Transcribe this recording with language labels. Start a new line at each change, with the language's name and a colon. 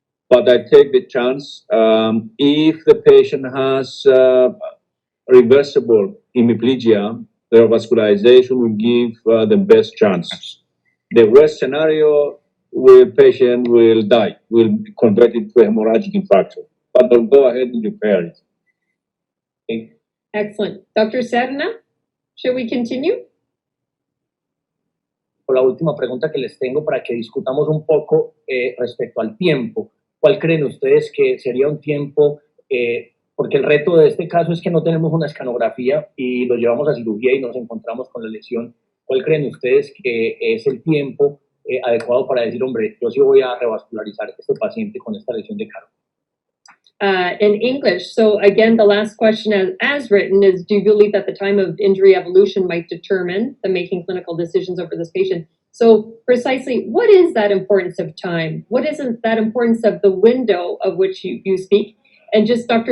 English: But I take the chance if the patient has reversible hemiplegia, the revascularization will give the best chance. The worst scenario, the patient will die, will be converted to a hemorrhagic infarction. But they'll go ahead and repair it. Okay. Excellent. Dr. Serna, should we continue?
Spanish: Por la última pregunta que les tengo para que discutamos un poco respecto al tiempo. ¿Cuál creen ustedes que sería un tiempo? Porque el reto de este caso es que no tenemos una escanografía y lo llevamos a cirugía y nos encontramos con la lesión. ¿Cuál creen ustedes que es el tiempo adecuado para decir, hombre, yo sí voy a revascularizar a este paciente con esta lesión de carótida?
English: In English, so again, the last question as written is, do you believe that the time of injury evolution might determine the making clinical decisions over this patient? So precisely, what is that importance of time? What isn't that importance of the window of which you speak? And just Dr.